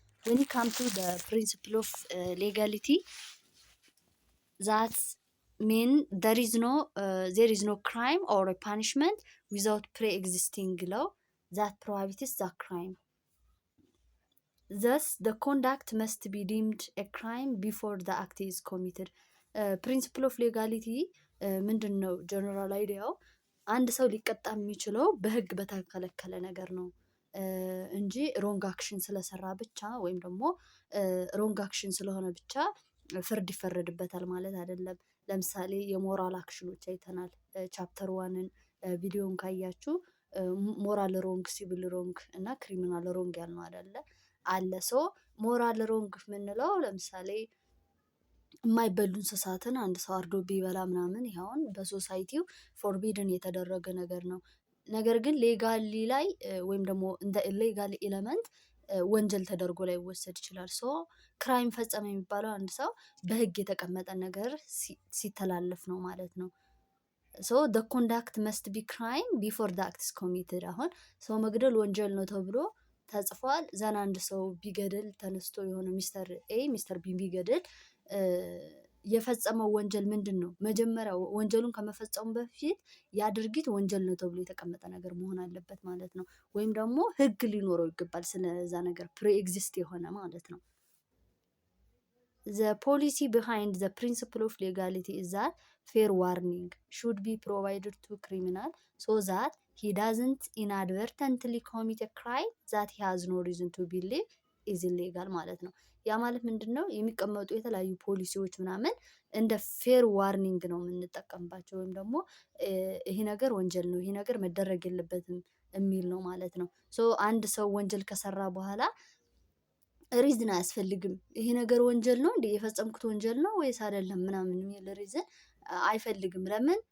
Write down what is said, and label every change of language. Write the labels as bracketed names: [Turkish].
[English] when it comes to the principle of legality, that mean there is no crime or a punishment without pre-existing law that prohibits the crime. Thus, the conduct must be deemed a crime before the act is committed. [Amharic] Principle of legality ምንድን ነው? ጀነራል አይዲያው አንድ ሰው ሊቀጣ የሚችለው በህግ በተከለከለ ነገር ነው እንጂ ሮንግ አክሽን ስለሰራ ብቻ ወይም ደግሞ ሮንግ አክሽን ስለሆነ ብቻ ፍርድ ይፈረድበታል ማለት አይደለም። ለምሳሌ የሞራል አክሽኖች አይተናል። ቻፕተር 1ን ቪዲዮን ካያችሁ ሞራል ሮንግ፣ ሲቪል ሮንግ እና ክሪሚናል ሮንግ ያልነው አይደለ አለ። ሞራል ሮንግ የምንለው ለምሳሌ የማይበሉ እንስሳትን አንድ ሰው አርዶ ቢበላ ምናምን ይኸውን በሶሳይቲው ፎርቢድን የተደረገ ነገር ነው። ነገር ግን ሌጋሊ ላይ ወይም ደግሞ እንደ ኢሌጋል ኤለመንት ወንጀል ተደርጎ ላይ ይወሰድ ይችላል። ክራይም ፈጸመ የሚባለው አንድ ሰው በህግ የተቀመጠ ነገር ሲተላለፍ ነው ማለት ነው። [English] the conduct must be crime before the act is committed. [Amharic] አሁን ሰው መግደል ወንጀል ነው ተብሎ ተጽፏል። ዘን አንድ ሰው ቢገድል ተነስቶ የሆነ ሚስተር ኤ ሚስተር ቢ ቢገድል የፈጸመው ወንጀል ምንድን ነው? መጀመሪያ ወንጀሉን ከመፈጸሙ በፊት ያ ድርጊት ወንጀል ነው ተብሎ የተቀመጠ ነገር መሆን አለበት ማለት ነው። ወይም ደግሞ ህግ ሊኖረው ይገባል ስለዛ ነገር ፕሪ-ኤግዚስት የሆነ ማለት ነው። [English] The policy behind the principle of legality is that fair warning should be provided to criminal so that he doesn't inadvertently commit a crime that he has no reason to believe is illegal [Amharic] ማለት ነው። ያ ማለት ምንድን ነው? የሚቀመጡ የተለያዩ ፖሊሲዎች ምናምን እንደ ፌር ዋርኒንግ ነው የምንጠቀምባቸው፣ ወይም ደግሞ ይሄ ነገር ወንጀል ነው፣ ይሄ ነገር መደረግ የለበትም የሚል ነው ማለት ነው። አንድ ሰው ወንጀል ከሰራ በኋላ ሪዝን አያስፈልግም። ይሄ ነገር ወንጀል ነው እንዴ የፈጸምኩት ወንጀል ነው ወይስ አይደለም ምናምን የሚል ሪዝን አይፈልግም። ለምን?